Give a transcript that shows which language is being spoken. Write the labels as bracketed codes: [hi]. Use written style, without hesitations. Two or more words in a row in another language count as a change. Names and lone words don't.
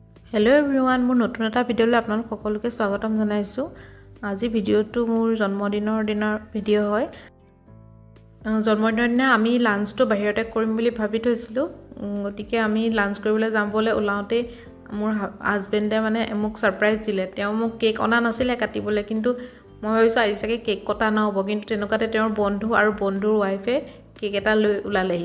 [en] hello everyone [as] মোৰ নতুন এটা ভিডিঅ'লৈ আপোনালোক সকলোকে স্বাগতম জনাইছোঁ। আজি ভিডিওটো মোৰ জন্মদিনৰ দিনৰ ভিডিও হয়। জন্মদিনৰ দিনা আমি লাঞ্চটো বাহিৰতে কৰিম বুলি ভাবি থৈছিলো। গতিকে আমি লাঞ্চ কৰিবলৈ যামবলৈ ওলাওতে মোৰ হাজবেণ্ডে মানে মোক সাৰপ্ৰাইজ দিলে। তেওঁ মোক কেক অনা নাছিলে কাটিবলৈ, কিন্তু মই ভাবিছো আজি চাগে কেক কটা নহব, কিন্তু তেনেকুৱাতে তেওঁৰ বন্ধু আৰু বন্ধুৰ ওয়াইফে কেক এটা লৈ উলালেহি।